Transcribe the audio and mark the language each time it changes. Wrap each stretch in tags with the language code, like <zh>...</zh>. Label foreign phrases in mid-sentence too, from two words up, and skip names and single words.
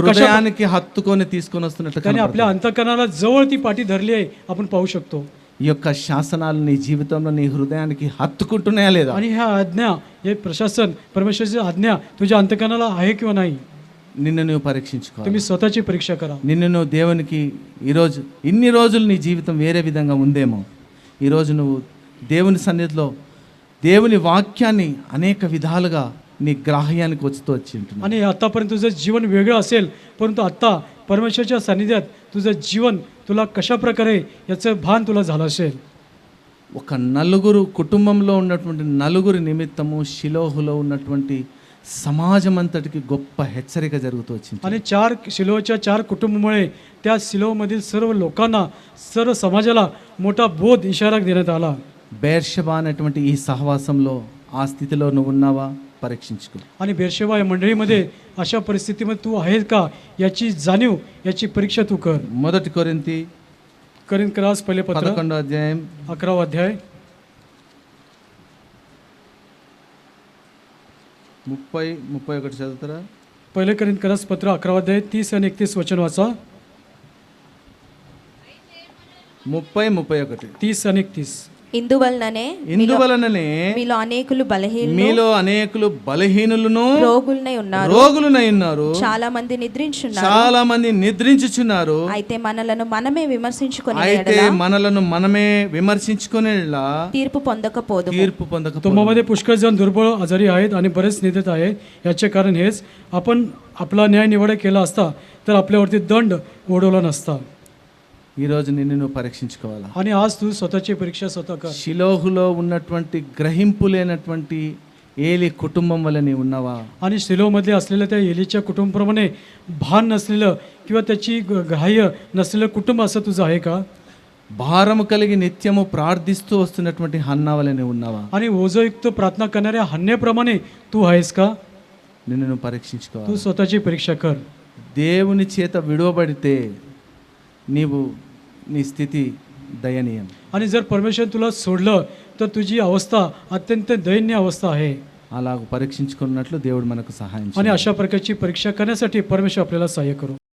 <te>హృదయానికి హత్తుకొని తీసుకొని వస్తున్నట్లు</te> <mr>त्याने आपल्या अंतकरणाला जवळ ती पाटी धरली आहे आपण पाहू शकतो.</mr> <te>ఈ యొక్క శాసనాలు నీ జీవితంలో నీ హృదయానికి హత్తుకుంటున్నాయా లేదా?</te> <mr>आणि ह्या आज्ञा हे प्रशासन परमेश्वराची आज्ञा तुझ्या अंतकरणाला आहे किंवा नाही</mr> <te>నిన్ను నువ్వు పరీక్షించుకోవాలి.</te> <mr>तुम्ही स्वतःची परीक्षा करा.</mr> <te>నిన్ను నువ్వు దేవునికి ఈరోజు ఇన్ని రోజులు నీ జీవితం వేరే విధంగా ఉందేమో, ఈరోజు నువ్వు దేవుని సన్నిధిలో దేవుని వాక్యాన్ని అనేక విధాలుగా నీ గ్రాహ్యానికి వచ్చి ఉంటున్నావు.</te> <mr>आणि आतापर्यंत तुझं जीवन वेगळं असेल परंतु आता परमेश्वराच्या सानिध्यात तुझं जीवन तुला कशा प्रकारे याचं भान तुला झालं असेल.</mr> <te>ఒక నలుగురు కుటుంబంలో ఉన్నటువంటి నలుగురి నిమిత్తము షిలోహులో ఉన్నటువంటి సమాజం అంతటికి గొప్ప హెచ్చరిక జరుగుతూ వచ్చింది.</te> <mr>आणि शिलोच्या 4 कुटुंबामुळे त्या शिलोमधील सर्व लोकांना सर्व समाजाला मोठा बोध इशारा देण्यात आला.</mr> <te>బేర్షెబా అనేటువంటి ఈ సహవాసంలో ఆ స్థితిలో నువ్వు ఉన్నావా పరీక్షించుకో.</te> <mr>आणि बेर्शेबा या मंडळीमध्ये अशा परिस्थितीमध्ये तू आहेस का याची जाणीव याची परीक्षा तू कर.</mr> <te>మొదటి కొరింథీ</te> <mr>करिन्थीरास पहिले पत्र</mr> <te>11వ అధ్యాయం</te> <mr>11वा अध्याय</mr> <te>30-31 చదువుతారా?</te> <mr>पहिले करिन्थीरास पत्र 11वा अध्याय 30 आणि 31 वचन वाचा. 30-31. 30 आणि 31.</mr> <te>ఇందువలననే ఇందువలననే మీలో అనేకులు మీలో అనేకులు బలహీనులను రోగులనై ఉన్నారు, చాలా మంది నిద్రించున్నారు. చాలా మంది నిద్రించుచున్నారు. అయితే మనలను మనమే విమర్శించుకునేలా తీర్పు పొందకపోదు.</te> <mr>तुम्हामध्ये पुष्कळ जण दुर्बळ आजारी आहेत आणि बरेच निधत आहेत. याचे कारण हेच, आपण आपला न्याय निवड केला असता तर आपल्यावरती दंड ओढवला नसता.</mr> <te>ఈరోజు నిన్ను నువ్వు పరీక్షించుకోవాలా.</te> <mr>आणि आज तू स्वतःची परीक्षा स्वतः कर.</mr> <te>షిలోహులో ఉన్నటువంటి గ్రహింపు లేనటువంటి ఏలి కుటుంబం వల్ల నీవు ఉన్నావా?</te> <mr>आणि शिलोमध्ये असलेल्या त्या एलीच्या कुटुंबाप्रमाणे भान नसलेलं किंवा त्याची ग्राह्य नसलेलं कुटुंब असं तुझं आहे का?</mr> <te>భారము కలిగి నిత్యము ప్రార్థిస్తూ వస్తున్నటువంటి హన్నా వల్ల నీవు ఉన్నావా?</te> <mr>आणि ओझयुक्त प्रार्थना करणाऱ्या हन्याप्रमाणे तू आहेस का?</mr> <te>నిన్ను నువ్వు పరీక్షించుకోవాలి.</te> <mr>तू स्वतःची परीक्षा कर.</mr> <te>దేవుని చేత విడువబడితే నీవు నీ స్థితి దయనీయం.</te> <mr>आणि जर परमेश्वर तुला सोडलं तर तुझी अवस्था अत्यंत दयनीय अवस्था आहे.</mr> <te>అలాగ పరీక్షించుకున్నట్లు దేవుడు మనకు సహాయం</te> <mr>आणि</mr> <te>చేయాలి.</te> <mr>अशा प्रकारची परीक्षा करण्यासाठी परमेश्वर आपल्याला सहाय्य करू.</mr>